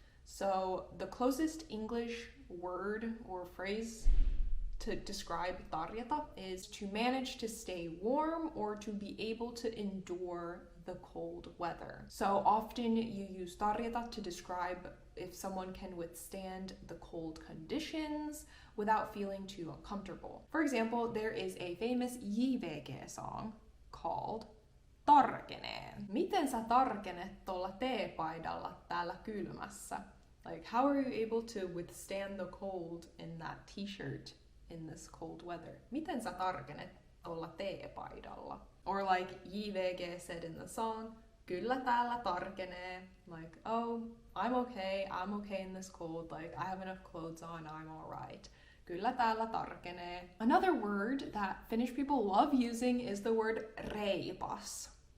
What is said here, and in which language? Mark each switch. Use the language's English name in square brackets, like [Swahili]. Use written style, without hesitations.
[English] So the closest English word or phrase to describe tarjeta is to manage to stay warm or to be able to endure the cold weather. So often you use tarjeta to describe if someone can withstand the cold conditions without feeling too uncomfortable. For example, there is a famous JVG song called Tarkenee. [Finnish] Miten sä tarkenet tuolla teepaidalla täällä kylmässä? [English] Like, how are you able to withstand the cold in that t-shirt in this cold weather? [Finnish] Miten sä tarkenet tuolla teepaidalla? [English] Or like JVG said in the song, [Finnish] kyllä täällä tarkenee. [English] Like, oh, I'm okay in this cold. Like, I have enough clothes on, I'm alright. [Finnish] Kyllä täällä tarkenee. [English] Another word that Finnish people love using is the word reipas.